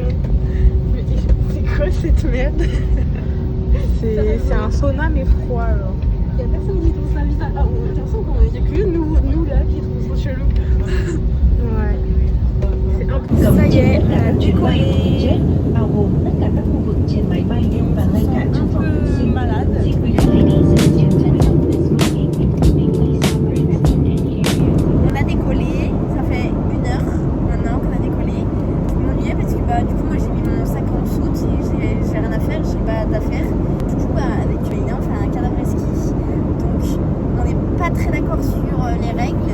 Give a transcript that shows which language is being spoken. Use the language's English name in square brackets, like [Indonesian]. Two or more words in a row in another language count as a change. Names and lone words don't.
[French] Mais c'est quoi cette merde? C'est un sauna mais froid alors. Il y a personne qui trouve ça bizarre. Ah, j'ai l'impression qu'il n'y a que nous là qui trouvons ça chelou. Ouais. C'est un peu ça y est, on a décollé. [Vietnamese] bao gồm tất cả các khu vực trên máy bay và ngay cả trong phòng vệ sinh. [French] Malade. On a décollé, ça fait 1 heure maintenant qu'on a décollé. On m'ennuyait parce que du coup moi j'ai mis mon sac en soute et j'ai rien à faire, j'ai pas d'affaires. Du coup avec Ina on fait un cadavre ski. Donc on n'est pas très d'accord sur les règles.